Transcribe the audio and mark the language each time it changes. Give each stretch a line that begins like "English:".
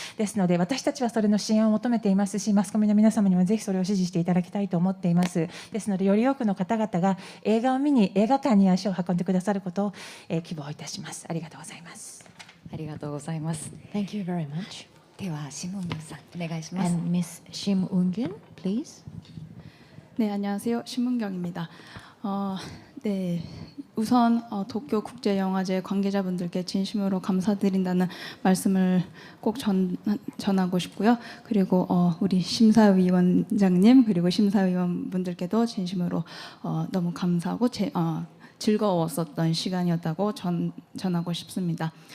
Japanese: ですので私たちはそれの支援を求めていますし、マスコミの皆様にもぜひそれを支持していただきたいと思っています。ですのでより多くの方々が映画を見に映画館に足を運んでくださることを、希望いたします。ありがとうございます。ありがとうございます。
English: Thank you very much.
Japanese: ではシムンギュンさんお願いします。
English: And Miss Shim Eun-gyun, please.
Korean: 네, 안녕하세요. 신문경입니다. 네, 우선 도쿄국제영화제 관계자분들께 진심으로 감사드린다는 말씀을 꼭 전하고 싶고요. 그리고 우리 심사위원장님 그리고 심사위원분들께도 진심으로 너무 감사하고 즐거웠었던 시간이었다고 전하고 싶습니다.